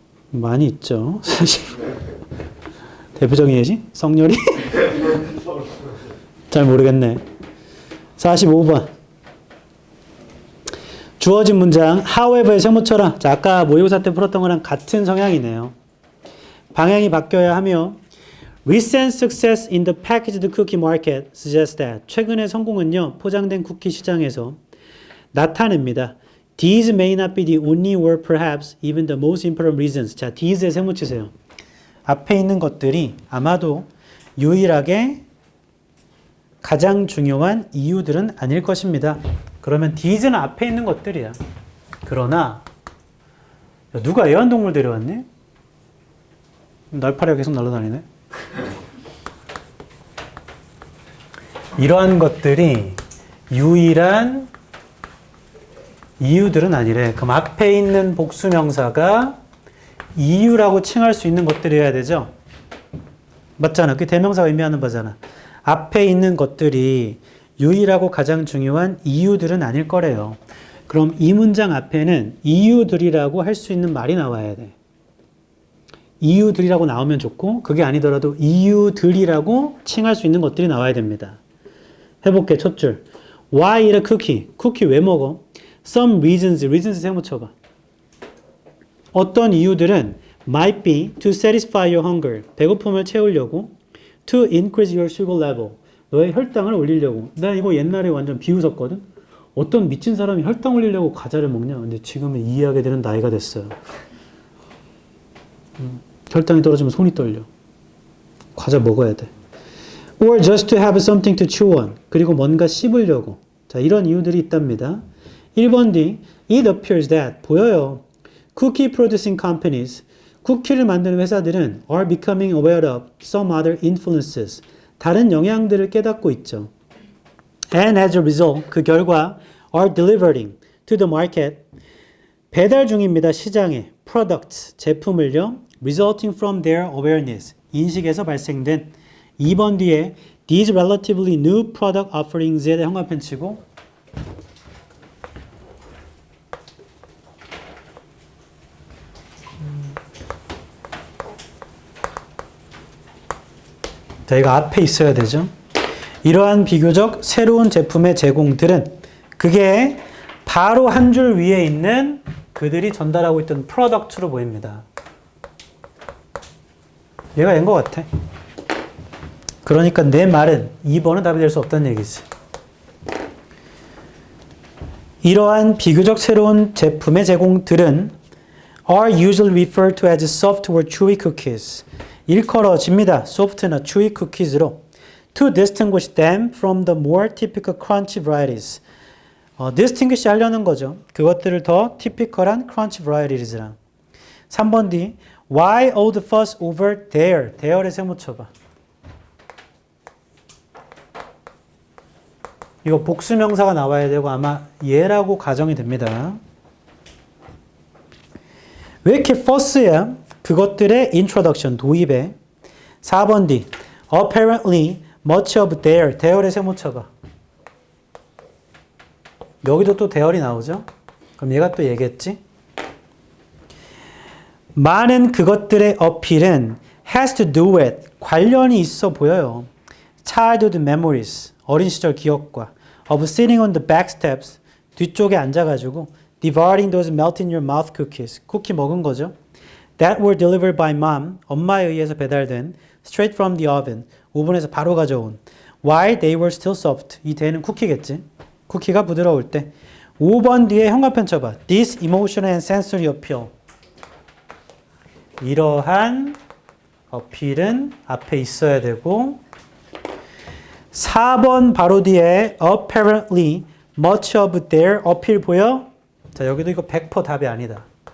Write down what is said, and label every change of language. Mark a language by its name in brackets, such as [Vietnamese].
[Korean] 많이 있죠. 사실. 대표적인 예시? 성렬이? 잘 모르겠네. 45번. 주어진 문장 however에 세모 쳐라. 자, 아까 모의고사 때 풀었던 거랑 같은 성향이네요. 방향이 바뀌어야 하며 [English] recent success in the packaged cookie market suggests that [Korean] 최근의 성공은요. 포장된 쿠키 시장에서 나타냅니다. [English] These may not be the only or perhaps even the most important reasons. [Korean] 자, these에 세모 치세요. 앞에 있는 것들이 아마도 유일하게 가장 중요한 이유들은 아닐 것입니다. 그러면 these는 앞에 있는 것들이야. 그러나 야, 누가 애완동물 데려왔니? 날파리가 계속 날아다니네. 이러한 것들이 유일한 이유들은 아니래. 그럼 앞에 있는 복수명사가 이유라고 칭할 수 있는 것들이어야 되죠? 맞잖아. 그게 대명사가 의미하는 바잖아. 앞에 있는 것들이 유일하고 가장 중요한 이유들은 아닐 거래요. 그럼 이 문장 앞에는 이유들이라고 할 수 있는 말이 나와야 돼. 이유들이라고 나오면 좋고 그게 아니더라도 이유들이라고 칭할 수 있는 것들이 나와야 됩니다. 해볼게. 첫 줄. [English] Why eat a cookie? [Korean] 쿠키 왜 먹어? [English] Some reasons. [Korean] reasons 세워쳐봐. 어떤 이유들은 [English] might be to satisfy your hunger. [Korean] 배고픔을 채우려고. [English] To increase your sugar level. [Korean] 너의 혈당을 올리려고. 나 이거 옛날에 완전 비웃었거든. 어떤 미친 사람이 혈당 올리려고 과자를 먹냐. 근데 지금은 이해하게 되는 나이가 됐어요. 혈당이 떨어지면 손이 떨려. 과자 먹어야 돼. [English] Or just to have something to chew on. [Korean] 그리고 뭔가 씹으려고. 자, 이런 이유들이 있답니다. [English] 1번 D. It appears that. [Korean] 보여요. [English] Cookie producing companies. [Korean] 쿠키를 만드는 회사들은 [English] are becoming aware of some other influences. [Korean] 다른 영향들을 깨닫고 있죠. [English] And as a result, [Korean] 그 결과 [English] are delivering to the market. [Korean] 배달 중입니다. 시장에. products. 제품을요. [English] resulting from their awareness. [Korean] 인식에서 발생된 2번 뒤에 [English] these relatively new product offerings [Korean] 에 대해 형광펜 치고 자, 이거 앞에 있어야 되죠. 이러한 비교적 새로운 제품의 제공들은 그게 바로 한 줄 위에 있는 그들이 전달하고 있던 프로덕트로 보입니다. 얘가 얘인 것 같아. 그러니까 내 말은 2번은 답이 될 수 없다는 얘기지. 이러한 비교적 새로운 제품의 제공들은 [English] are usually referred to as soft or chewy cookies. [Korean] 일컬어집니다. [English] soft나 chewy cookies로 to distinguish them from the more typical crunchy varieties. [Korean] distinguish 하려는 거죠. 그것들을 더 typical한 [English] crunchy varieties [Korean] 랑. 3번 D. [English] Why all the fuss over there? [Korean] there에 세모쳐봐. 이거 복수명사가 나와야 되고 아마 얘라고 가정이 됩니다. 왜 이렇게 fuss야? 그것들의 introduction, 도입에. 4번 D. [English] Apparently much of their. [Korean] there에 세모쳐봐. 여기도 또 대열이 나오죠? 그럼 얘가 또 얘겠지? 많은 그것들의 어필은 [English] has to do with, [Korean] 관련이 있어 보여요. [English] childhood memories, [Korean] 어린 시절 기억과 [English] of sitting on the back steps, [Korean] 뒤쪽에 앉아가지고 [English] devouring those melt in your mouth cookies, [Korean] 쿠키 먹은 거죠. [English] that were delivered by mom, [Korean] 엄마에 의해서 배달된 [English] straight from the oven, [Korean] 오븐에서 바로 가져온 [English] while they were still soft, [Korean] 이 대는 쿠키겠지. 쿠키가 부드러울 때. 5번 뒤에 형광펜 쳐봐. [English] This emotional and sensory appeal. [Korean] 이러한 어필은 앞에 있어야 되고 4번 바로 뒤에 [English] apparently much of their appeal [Korean] 보여? 자, 여기도 이거 100% 답이 아니다.